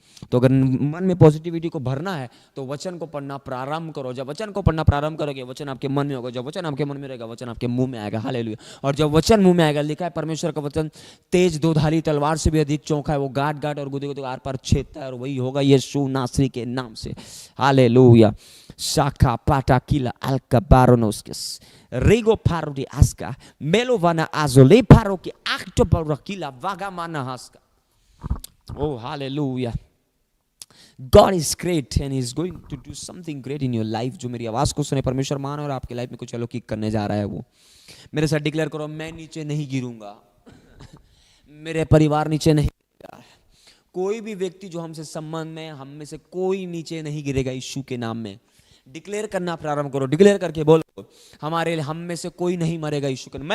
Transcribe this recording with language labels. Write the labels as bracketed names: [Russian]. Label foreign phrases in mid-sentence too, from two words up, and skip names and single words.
[Hindi] तो अगर मन में पॉजिटिविटी को भरना है तो वचन को पढ़ना प्रारंभ करो। जब वचन को पढ़ना प्रारंभ करोगे, वचन आपके मन में होगा। जब वचन आपके मन में रहेगा, वचन आपके मुंह में आएगा। हालेलुया। और जब वचन मुंह में आएगा, लिखा है परमेश्वर का वचन तेज दोधारी तलवार से भी अधिक चौंका है, वो गाट गाट और गुदे गुदे आर पार छेदता है, और वही होगा यीशु नासरी के नाम से। हालेलुया। Shaka patakila alka baronoskis. Rigo parodi aska. Melovana azole paroki acto barakila vagamana haska. [English] Oh, hallelujah. God is great and He is going to do something great in your life. [Hindi] जो मेरी आवाज को सुने परमेश्वर मान और आपके लाइफ में कुछ अलौकिक करने जा रहा है। वो मेरे साथ डिक्लेयर करो, मैं नीचे नहीं गिरूंगा, मेरे परिवार नीचे नहीं गिरेगा, कोई भी व्यक्ति जो हमसे संबंध में, हम में से कोई नीचे नहीं गिरेगा यीशु के नाम में। डिक्लेयर करना प्रारंभ करो। डिक्लेयर करके बोलो, हम में से कोई नहीं मरेगा यीशु के नाम।